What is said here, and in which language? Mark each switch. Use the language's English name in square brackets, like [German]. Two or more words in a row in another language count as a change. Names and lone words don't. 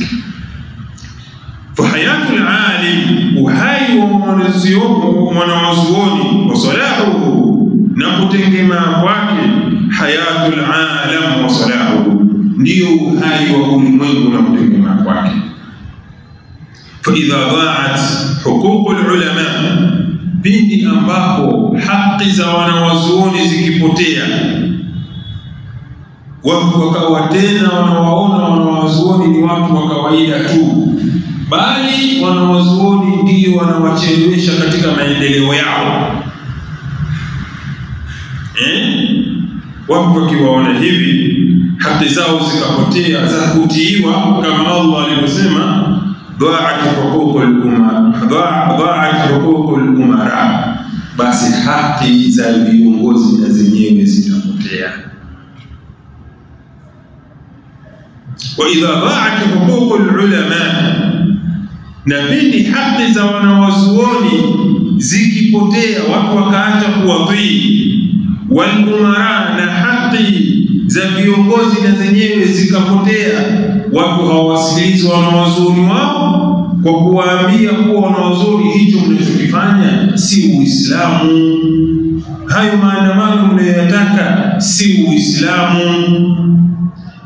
[Arabic] فحياة العالم, [Swahili] uhai wa mwanawazuoni, [Arabic] وصلاحه, [Swahili] na kutengemaa kwake. [Arabic] حياة العالم وصلاحه, [Swahili] ndio uhai wa ulimwengu na kutengemaa kwake. [Arabic] فإذا ضاعت حقوق العلماء, [Swahili] pindi ambapo haki za wanawazuoni zikipotea, watu wakawa tena wanawaona wanawazuoni ni watu wa kawaida tu, bali wanawazuoni ndio wanawachelewesha katika maendeleo yao. Watu wakiwaona hivi, haki zao zikapotea za kutiiwa, kama Allah alivyosema, [Arabic] ضاعت حقوق الأمراء, [Swahili] basi haki za viongozi na zenyewe zitapotea. [Arabic] وإذا ضاعت حقوق العلماء, [Swahili] na pindi haki za wanawazuoni zikipotea, watu wakaacha kuwatii, [Arabic] والأمراء, [Swahili] na haki za viongozi na zenyewe zikapotea, watu hawasikilizi wanawazuoni wao kwa kuwaambia kuwa wanawazuoni hicho mnachokifanya si Uislamu, hayo maandamano mnayoyataka si Uislamu.